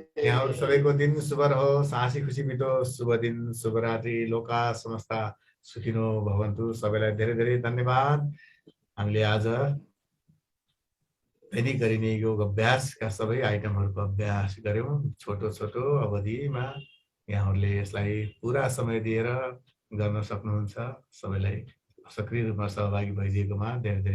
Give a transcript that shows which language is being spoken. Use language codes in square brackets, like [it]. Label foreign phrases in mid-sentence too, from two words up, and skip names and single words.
[ne] यहाँहरू सबैको दिन शुभ रहोस्, हाँसी खुसी बितोस्। शुभ दिन, शुभरात्रि। [sa] लोका समस्ता सुखिनो भवन्तु। [ne] सबैलाई धेरै धेरै धन्यवाद। हामीले आज दैनिक गरिने योग अभ्यासका सबै आइटमहरूको अभ्यास गऱ्यौँ। छोटो छोटो अवधिमा यहाँहरूले यसलाई पुरा समय दिएर गर्न सक्नुहुन्छ। सबैलाई सक्रिय रूपमा सहभागी भइदिएकोमा धेरै धेरै धन्यवाद।